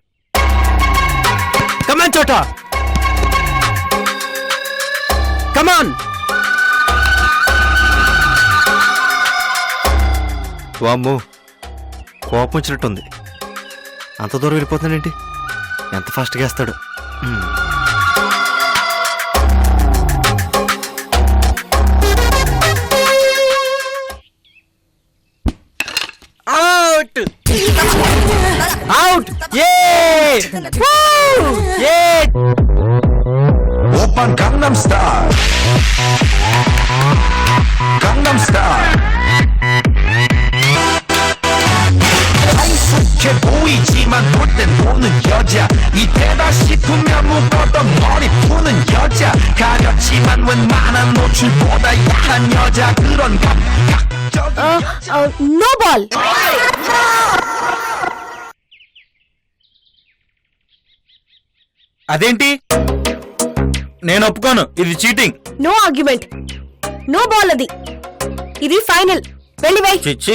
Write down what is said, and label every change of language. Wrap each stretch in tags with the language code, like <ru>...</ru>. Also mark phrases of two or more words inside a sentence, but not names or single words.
<te>కమాన్ చోట, కమాన్. వామ్మో, కోపం వచ్చినట్టుంది. అంత దూరం వెళ్ళిపోతున్నాడేంటి? ఎంత ఫాస్ట్గా వేస్తాడు.</te> <en>Out, out. Open Gangnam Style. Gangnam Style.</en> <ko>익숙해 보이지만 볼 땐 보는 여자 이때다 싶으면 묶었던 머리 푸는 여자 가렸지만 웬만한 노출보다 야한 여자 그런 감각적인</ko> <en>No ball.</en> <te>అదేంటి? నేను ఒప్పుకోను, ఇది చీటింగ్.</te> <en>No argument. No ball</en> <te>అది. ఇది ఫైనల్. వెళ్ళి వై. చిచ్చి.</te>